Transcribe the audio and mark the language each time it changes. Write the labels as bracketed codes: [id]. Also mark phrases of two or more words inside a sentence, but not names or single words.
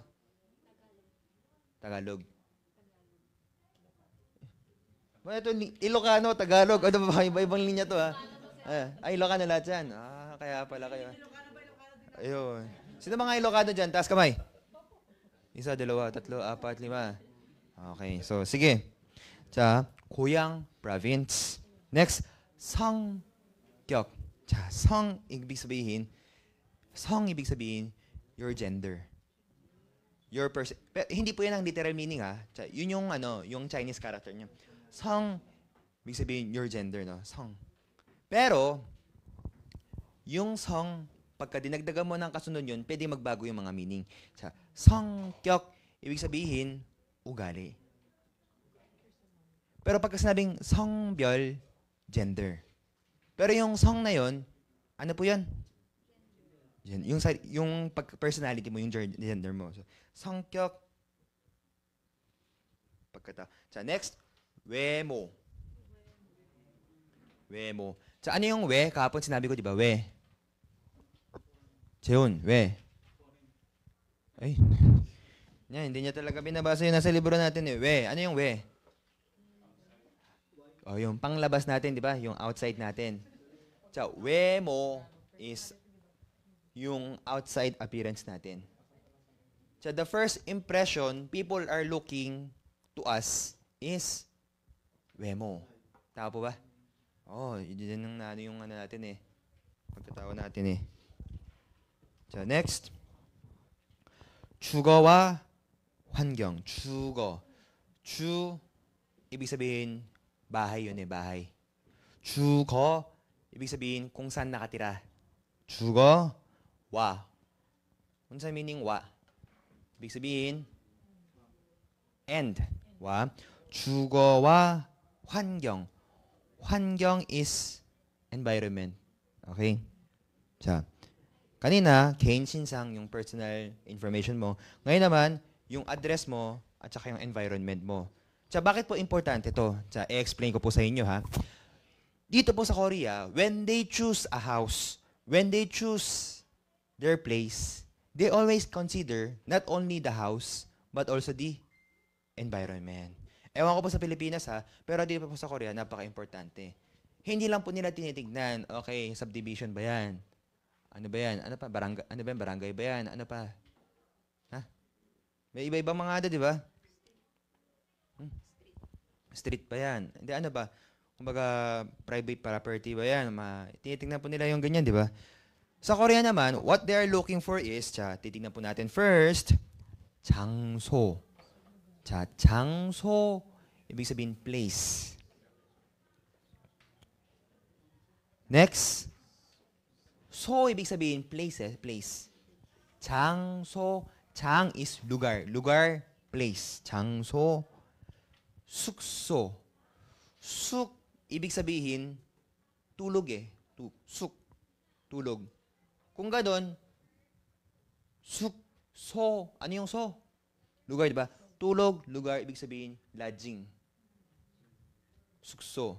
[tl] Tagalog. Ito, Ilocano, Tagalog. Ano ba? Iba-ibang linya to, Ilocano lahat yan. Kaya pala kayo. Ayun. Sino mga Ilocano dyan? Taas kamay. 1, 2, 3, 4, 5. Okay. So, sige. [ko] 자, 고향, province. Next, 성격. [tl] 자, 성 ibig sabihin, [en] your gender. [tl] Your hindi po yan ang [en] literal meaning, [tl] Yun yung, yung [en] Chinese character [tl] niya. 성, ibig sabihin, [en] your gender, [tl] no? [ko] 성. [tl] Pero, yung 성 pagka dinagdagan mo ng kasunod yun, pwede magbago yung mga meaning. Sa 성격, ibig sabihin, ugali. Pero pagka sinabing 성별, gender. Pero yung song na yun, ano po yan? Yung personality mo, yung gender mo. So, 성격, sa next, [ko] 외모. 외모. [tl] Sa ano yung we? Kahapon sinabi ko, di ba? [ko] We. Jeon, we. Ay. [tl] Yan, hindi niya talaga binabasa yung nasa libro natin eh. We. Ano yung we? O, yung panglabas natin, di ba? Yung outside natin. So, 외모 is yung [en] outside appearance [tl] natin. [en] So, the first impression people are looking to us is 외모. [tl] Tama po ba? Oh, yun yung ano natin eh. Pagkatawa natin eh. So, next. [ko] 주거와 환경. 주거. [tl] Ibig sabihin, bahay yun eh, bahay. 주거, ibig sabihin, kung saan nakatira. [ko] 주거, 와. [tl] Kung saan meaning wa? Ibig sabihin, and. [ko] 와. 주거와 환경. 환경 [en] is environment. [tl] Okay? [ko] 자, kanina, 개인 신상, [tl] yung [en] personal information [tl] mo. Ngayon naman, yung address mo at saka yung environment mo. Sa bakit po importante to? Sa i-explain ko po sa inyo ha. [en] Dito po sa Korea, when they choose a house, when they choose their place, they always consider not only the house, but also the environment. [tl] Ewan ko po sa Pilipinas ha, pero dito po sa Korea, napaka-importante. Hindi lang po nila tinitignan, okay, subdivision ba yan? Ano ba yan? Ano pa? Ano ba yan? Barangay ba yan? Ano pa? Ha? May iba-ibang mga ada, di ba? Street ba yan? Hindi, ano ba? Kumbaga, private property ba yan? Tinitingnan po nila yung ganyan, di ba? Sa Korea naman, [en] what they are looking for is, [tl] titingnan po natin first, [ko] 장소. 장소, [tl] ibig sabihin place. Next, 소, ibig sabihin place, place. 장소, 장 is lugar. Lugar, place. [ko] 장소, 숙소. 숙, [tl] ibig sabihin, tulog eh. Suk, tulog. Kung ganon, so, ano yung so? Lugar, di ba? Tulog, lugar, ibig sabihin, lodging. [ko] Sukso.